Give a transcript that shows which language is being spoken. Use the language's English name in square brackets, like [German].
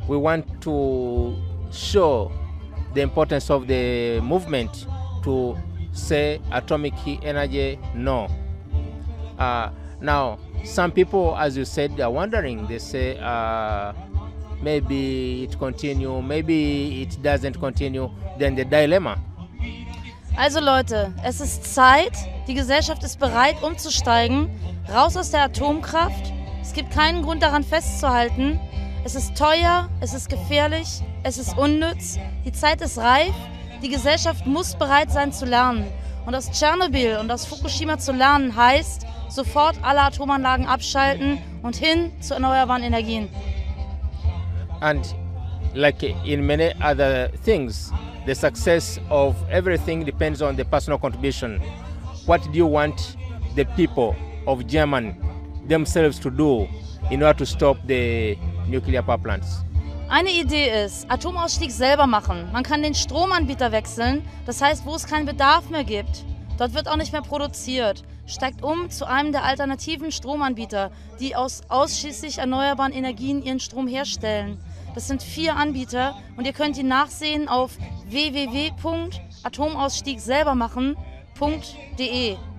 [English] we want to show the importance of the movement to say atomic energy no. Now, some people, as you said, are wondering. They say maybe it continue, maybe it doesn't continue. Then the dilemma. [German] Also Leute, es ist Zeit, die Gesellschaft ist bereit umzusteigen, raus aus der Atomkraft. Es gibt keinen Grund daran festzuhalten. Es ist teuer, es ist gefährlich, es ist unnütz. Die Zeit ist reif, die Gesellschaft muss bereit sein zu lernen. Und aus Tschernobyl und aus Fukushima zu lernen heißt, sofort alle Atomanlagen abschalten und hin zu erneuerbaren Energien. [English] And like in many other things, the success of everything depends on the personal contribution. What do you want the people of Germany themselves to do in order to stop the nuclear power plants? [German] Eine Idee ist, Atomausstieg selber machen. Man kann den Stromanbieter wechseln, das heißt, wo es keinen Bedarf mehr gibt. Dort wird auch nicht mehr produziert. Steigt um zu einem der alternativen Stromanbieter, die aus ausschließlich erneuerbaren Energien ihren Strom herstellen. Das sind 4 Anbieter und ihr könnt ihn nachsehen auf www.atomausstiegselbermachen.de.